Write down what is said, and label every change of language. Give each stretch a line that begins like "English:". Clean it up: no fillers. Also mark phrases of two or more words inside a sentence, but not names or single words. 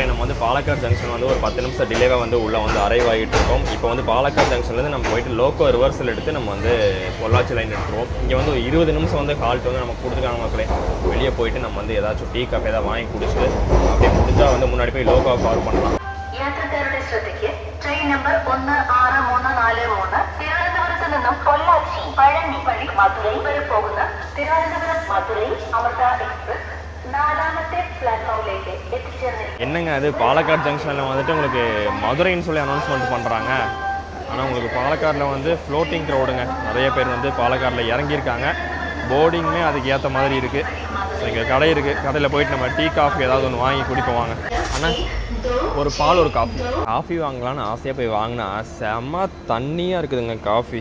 Tamil: நம்ம வந்து பாலக்காடு ஜங்ஷன் வந்து ஒரு 10 நிமிஷம் டிலேவாக வந்து உள்ளே வந்து அரைவ் ஆகிட்டு இருக்கோம். இப்போ வந்து பாலக்காடு ஜங்ஷன்லேருந்து நம்ம போயிட்டு லோக்கோ ரிவர்ஸில் எடுத்து நம்ம வந்து பொள்ளாச்சி லைன் எடுத்துருவோம். இங்கே வந்து ஒரு 20 நிமிஷம் வந்து ஹால்ட் வந்து நமக்கு கொடுத்துருக்காங்க மக்களே. வெளியே போயிட்டு நம்ம வந்து ஏதாச்சும் டீ காஃபி ஏதாவது வாங்கி குடிச்சிட்டு அப்படியே முடிஞ்சால் வந்து முன்னாடி போய் லோக்கோவை கவர் பண்ணலாம்.
Malayalam: ട്രെയിൻ നമ്പർ 16343 തിരുവനന്തപുരത്ത് നിന്നും പൊള്ളാച്ചി പഴനി വഴി മധുരൈ വരെ പോകുന്ന തിരുവനന്തപുരം മധുരൈ അമൃത എക്സ്പ്രസ് 4ാമത്തെ പ്ലാറ്റ്ഫോമിലേക്ക് എത്തിച്ചേർന്നിരിക്കുന്നു.
Tamil: என்னங்க அது பாலக்காடு ஜங்ஷனில் வந்துட்டு உங்களுக்கு மதுரைன்னு சொல்லி அனௌன்ஸ்மெண்ட் பண்ணுறாங்க. ஆனால் உங்களுக்கு பாலக்காடில் வந்து ஃப்ளோட்டிங் க்ரௌடுங்க, நிறைய பேர் வந்து பாலக்காடில் இறங்கியிருக்காங்க. போர்டிங்குமே அதுக்கு ஏற்ற மாதிரி இருக்குது. இங்கே கடை இருக்குது, கடையில் போயிட்டு நம்ம டீ காஃபி ஏதாவது ஒன்று வாங்கி குடிப்போம் வாங்க. ஆனால் ஒரு பால் ஒரு காஃபி வாங்கலான்னு ஆசையாக போய் வாங்கினா செம்ம தண்ணியாக இருக்குதுங்க காஃபி.